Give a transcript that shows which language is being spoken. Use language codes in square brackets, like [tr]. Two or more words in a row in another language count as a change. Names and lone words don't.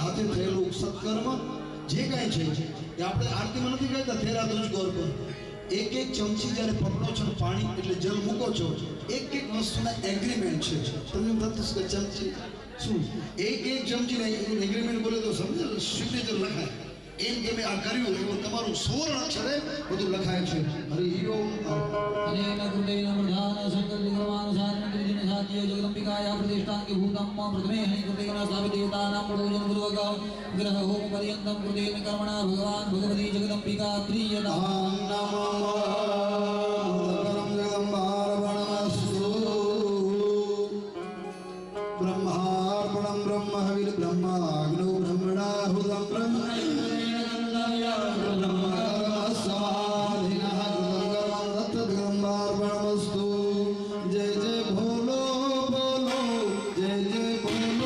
[gu] હાથે થયેલું સત્કર્મ જે કાંઈ છે એ આપણે આરતીમાં નથી કહેતા તેરા તુજ ગોર પર એક એક ચમચી જ્યારે પકડો છો પાણી એટલે જલ મૂકો છો એક એક વસ્તુના એગ્રીમેન્ટ છે તમને પ્રત્યુષ ચમચી શું એક ચમચીને એગ્રીમેન્ટ બોલે તો સમજે સિગ્નેચર લખાય એમ કે મેં આ કર્યું એવું તમારું સુવર્ણ અક્ષરે બધું લખાય છે હરિ ઓમ [sa] अनेन कृतेन प्रधान शंकर विक्रमानुसारेण त्रिदिन साध्य जगदम्बिकाया प्रतिष्ठांगे भूतं प्रथमे हनि कृतेन स्थापित देवतानां प्रयोजन पूर्वक ग्रह होम पर्यन्तं कृतेन कर्मणा भगवान भगवती जगदम्बिका प्रीयताम् नमो भगवते जगदम्बार्पणमस्तु ब्रह्मार्पणं ब्रह्म हविर् ब्रह्माग्नो ब्रह्मणाहुतं ब्रह्म [hi] जय जय भोलो बोलो जय जय बोलो